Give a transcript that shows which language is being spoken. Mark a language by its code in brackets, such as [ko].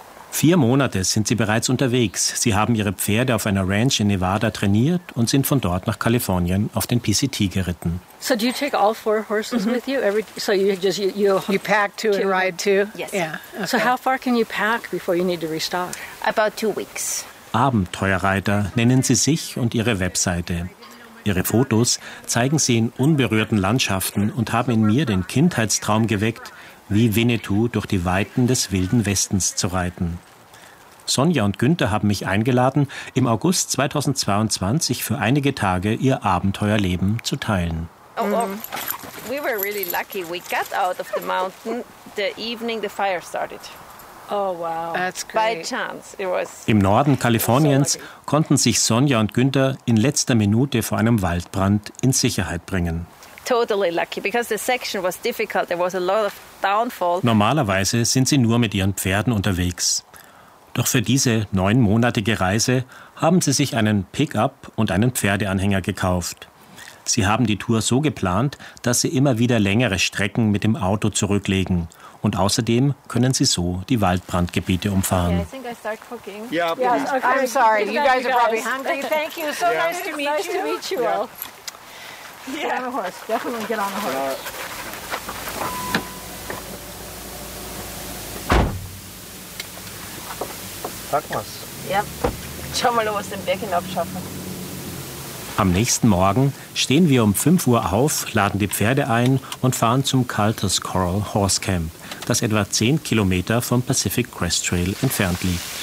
[de] Vier Monate sind sie bereits unterwegs. Sie haben ihre Pferde auf einer Ranch in Nevada trainiert und sind von dort nach Kalifornien auf den PCT geritten. [en] So do you take all 4 horses with you? So you just you pack 2 and ride 2? Yes. Yeah. Okay. So how far can you pack before you need to restock? About 2 weeks. [de] Abenteuerreiter nennen sie sich und ihre Webseite. Ihre Fotos zeigen sie in unberührten Landschaften und haben in mir den Kindheitstraum geweckt, wie Winnetou durch die Weiten des Wilden Westens zu reiten. Sonja und Günther haben mich eingeladen, im August 2022 für einige Tage ihr Abenteuerleben zu teilen. [en] We were really lucky. We got out of the mountain the evening the fire started. Oh wow, that's great. By chance, it was. [de] Im Norden Kaliforniens konnten sich Sonja und Günther in letzter Minute vor einem Waldbrand in Sicherheit bringen. [en] Totally lucky, because the section was difficult. There was a lot of downfall. [de] Normalerweise sind sie nur mit ihren Pferden unterwegs. Doch für diese 9-monatige Reise haben sie sich einen Pickup und einen Pferdeanhänger gekauft. Sie haben die Tour so geplant, dass sie immer wieder längere Strecken mit dem Auto zurücklegen. Und außerdem können sie so die Waldbrandgebiete umfahren. [en] Yeah, I think I start cooking. Yeah, yes, okay. I'm sorry. You guys are probably hungry. Thank you. So yeah. Nice to meet nice you. Nice to meet you all. Yeah. Get on a horse. Definitely get on a horse. [de] Pack mal's. Ja. Schau mal, ob wir es den Berg hinabschaffen. Am nächsten Morgen stehen wir um 5 Uhr auf, laden die Pferde ein und fahren zum Calthus Coral Horse Camp, das etwa 10 Kilometer vom Pacific Crest Trail entfernt liegt.